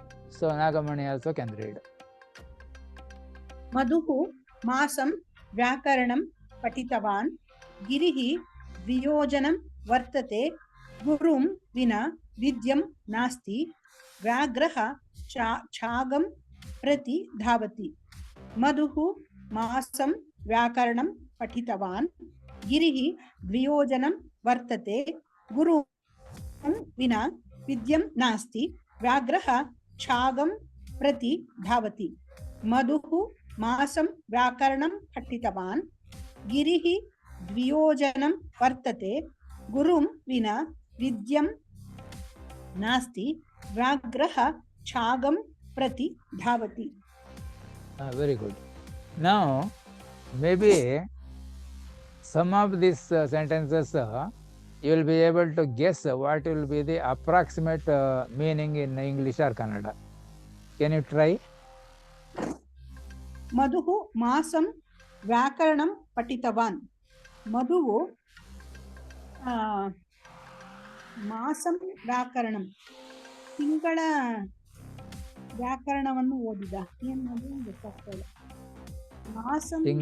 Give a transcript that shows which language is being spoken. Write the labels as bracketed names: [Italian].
[English] So Nagamani also can read. [Sanskrit] मधुः मासं व्याकरणं पठितवान् गिरिः द्वियोजनं वर्तते गुरुं विना विद्यं नास्ति व्याघ्रः छागं प्रति धावति मधुः मासं व्याकरणं पठितवान् गिरिः द्वियोजनं वर्तते गुरुं विना विद्यं नास्ति व्याघ्रः छागं प्रति धावति मधुः मासं व्याकरणं पठितवान् गिरिः द्वियोजनं वर्तते गुरुं विना विद्यं नास्ति व्याघ्रः छागं प्रति धावति. [English] Very good. Now maybe some of these sentences you will be able to guess what will be the approximate meaning in English or Kannada. Can you try? [Sanskrit] मधुः मासं व्याकरणं पठितवान् मधुः [Kannada] ಮಾಸಂ ವ್ಯಾಕರಣಂ ತಿಂಗಳ ವ್ಯಾಕರಣವನ್ನು ಓದಿದ ಏನು ಗೊತ್ತಾಗ್ತಾ ಇಲ್ಲ ಮಾಸಂ